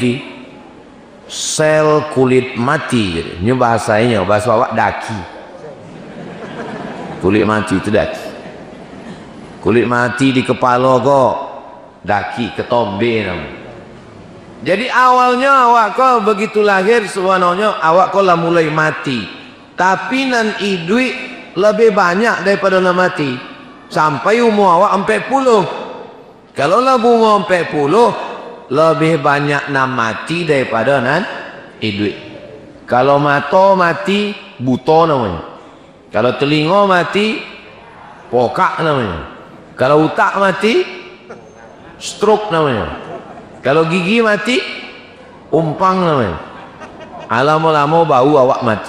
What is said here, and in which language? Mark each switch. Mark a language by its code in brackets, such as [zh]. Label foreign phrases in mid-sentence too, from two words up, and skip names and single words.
[id] Sel kulit mati. Ini bahasanya, bahasa awak daki. Kulit mati itu daki. Kulit mati di kepala kok daki, ketombe namanya. Jadi awalnya awak kok begitu lahir sebenarnya awak kok lah mulai mati. Tapi [min] nan idui [id] lebih banyak daripada nan mati. Sampai umur awak 40. Kalau lah umur 40 lebih banyak nan mati daripada [min] nan idui. [id] Kalau mata mati buta namanya. Kalau telinga mati pokak namanya. Kalau otak mati stroke namanya. Kalau gigi mati umpang namanya. Lama-lama bau awak mati.